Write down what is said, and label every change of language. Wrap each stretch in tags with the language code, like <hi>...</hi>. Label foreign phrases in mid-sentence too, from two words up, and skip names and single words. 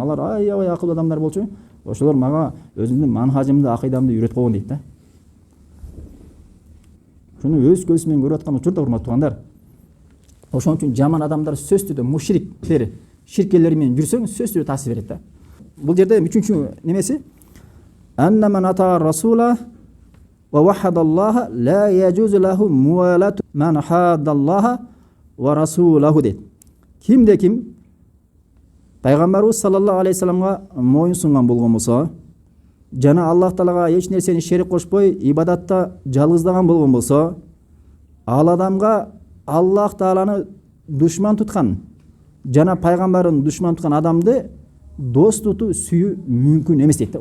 <ky>Алар аябай акылдуу адамдар болчу. Ошолор мага өзүмдүн манхажымды, акыйдамды үйрөтүп койгон дейт да. Шуну өз көзү менен көрүп аткан учурда урматтуу туугандар, ошон үчүн жаман адамдар сөзсүз түрдө мушриктер, ширкелер менен жүрсөң сөзсүз түрдө таасир берет да. Бул жерде үчүнчү немеси</ky> <ar>أن من أطاع الرسول ووحد الله لا يجوز له موالاة من حاد الله ورسوله дейт.</ar> <ky>Кимде ким пайгамбарыбыз</ky> <ar>صلى الله عليه وسلم</ar> <ky>моюн сунган болгон болсо, жана Аллах Таалага эч нерсени шерик кошпой ибадатта жалгыздаган болгон болсо, ал адамга Аллах Тааланы душман туткан жана пайгамбарын душман туткан адамды дос тутуу сүйүү мүмкүн эмес дейт.</ky>